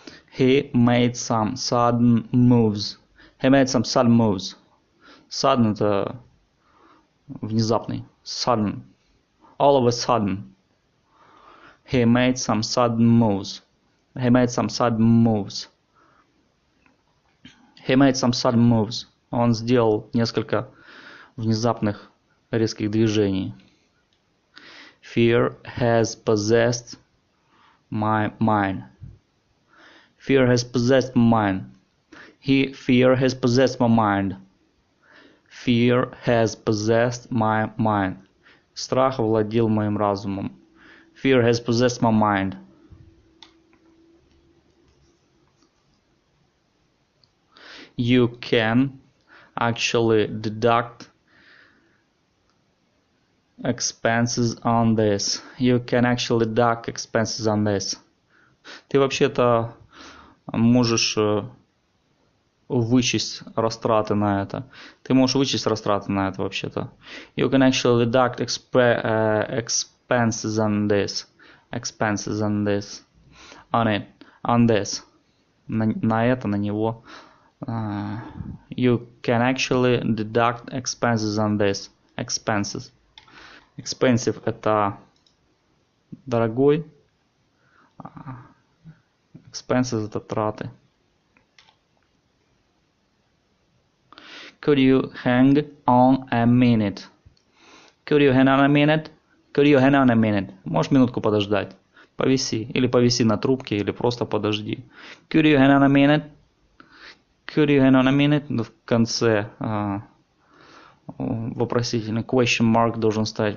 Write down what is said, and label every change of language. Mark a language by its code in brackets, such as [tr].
[en] He made some sudden moves. He made some sudden moves. [ru] Sudden это внезапный. [en] Sudden. All of a sudden. He made some sudden moves. He made some sudden moves. He made some sudden moves. [ru] Он сделал несколько внезапных резких движений. [en] Fear has possessed my mind. Fear has possessed my mind. Fear has possessed my mind. Fear has possessed my mind. [ru] Страх овладел моим разумом. [en] Fear has possessed my mind. You can actually deduct expenses on this. You can actually deduct expenses on this. [ru] Ты вообще-то можешь вычесть растраты на это. Ты можешь вычесть растраты на это вообще-то. [en] You can actually deduct expenses on this. Expenses on this. On it. On this. [ru] На это, на него. [en] You can actually deduct expenses on this. Expenses. [ru] Expensive это дорогой. Expenses это траты. [en] Could you hang on a minute? Could you hang on a minute? Could you hang on a minute? [ru] Можешь минутку подождать? Повиси. Или повиси на трубке, или просто подожди. [en] Could you hang on a minute? Could you hang on a minute? [ru] В конце вопросительный [en] question mark [ru] должен стоять.